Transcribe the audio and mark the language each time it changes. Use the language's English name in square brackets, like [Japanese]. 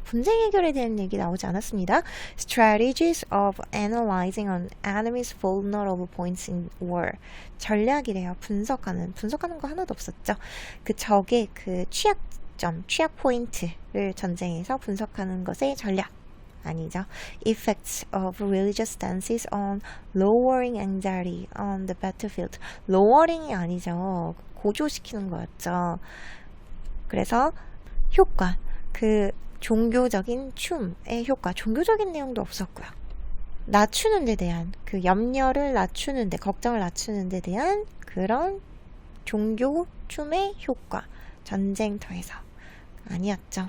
[Korean] 분쟁 해결에 대한 얘기 나오지 않았습니다. [English] Strategies of analyzing an enemy's vulnerable points in war. [Korean] 전략이래요. 분석하는 거 하나도 없었죠. 그 적의 그 취약점, 취약 포인트를 전쟁에서 분석하는 것의 전략. 아니죠. [English] Effects of religious dances on lowering anxiety on the battlefield. [Korean] lowering이 아니죠. 고조시키는 거였죠. 그래서 효과, 그 종교적인 춤의 효과, 종교적인 내용도 없었고요. 낮추는 데 대한, 그 염려를 낮추는 데, 걱정을 낮추는 데 대한 그런 종교 춤의 효과, 전쟁터에서 아니었죠.